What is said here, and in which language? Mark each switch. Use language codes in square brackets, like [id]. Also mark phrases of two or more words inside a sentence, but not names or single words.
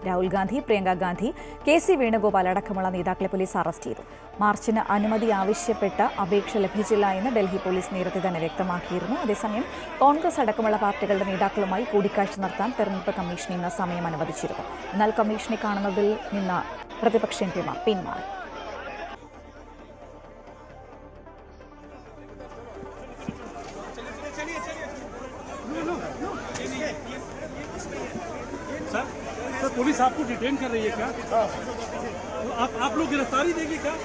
[ml] രാഹുൽ ഗാന്ധി, പ്രിയങ്ക ഗാന്ധി, KC വേണുഗോപാൽ അടക്കമുള്ള നേതാക്കളെ പോലീസ് അറസ്റ്റ് ചെയ്തു. മാർച്ചിന് അനുമതി ആവശ്യപ്പെട്ട് അപേക്ഷ ലഭിച്ചില്ല എന്ന് ഡൽഹി പോലീസ് നേരത്തെ തന്നെ വ്യക്തമാക്കിയിരുന്നു. അതേസമയം കോൺഗ്രസ് അടക്കമുള്ള പാർട്ടികളുടെ നേതാക്കളുമായി കൂടിക്കാഴ്ച നടത്താൻ തെരഞ്ഞെടുപ്പ് കമ്മീഷൻ ഇന്ന് സമയം അനുവദിച്ചിരുന്നു. എന്നാൽ കമ്മീഷനെ കാണുന്നതിൽ നിന്ന് പ്രതിപക്ഷ എംപിമാർ പിന്മാറി. [hi] सर, पुलिस आपको डिटेन कर रही है क्या? आप लोग गिरफ्तारी देंगे क्या?